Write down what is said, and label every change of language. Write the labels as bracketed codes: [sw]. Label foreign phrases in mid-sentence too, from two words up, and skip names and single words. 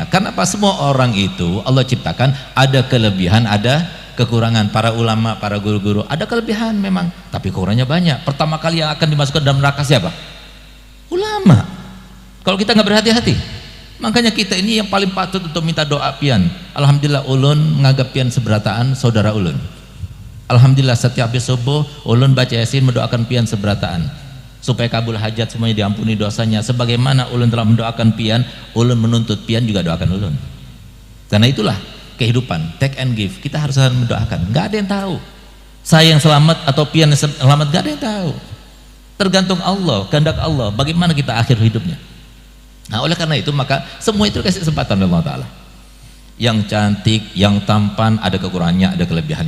[id] Karena apa? Semua orang itu Allah ciptakan ada kelebihan, ada kekurangan. Para ulama, para guru-guru ada kelebihan memang, tapi kurangnya banyak. Pertama kali yang akan dimasukkan dalam neraka siapa? Ulama. Kalau kita nggak berhati-hati, makanya kita ini yang paling patut untuk minta doa pian. [bjn] Alhamdulillah ulun menganggap pian seberataan saudara ulun. Alhamdulillah setiap habis subuh ulun baca yasin mendoakan pian seberataan supaya kabul hajat, semuanya diampuni dosanya. Sebagaimana ulun telah mendoakan pian, ulun menuntut pian juga doakan ulun. [id] Karena itulah kehidupan, [en] take and give. [id] Kita harus mendoakan. Nggak ada yang tahu saya yang selamat atau pian yang selamat, nggak ada yang tahu. Tergantung Allah, kehendak Allah bagaimana kita akhir hidupnya. Nah, oleh karena itu maka semua itu kasih kesempatan Allah Ta'ala. Yang cantik, yang tampan, ada kekurangannya, ada kelebihannya.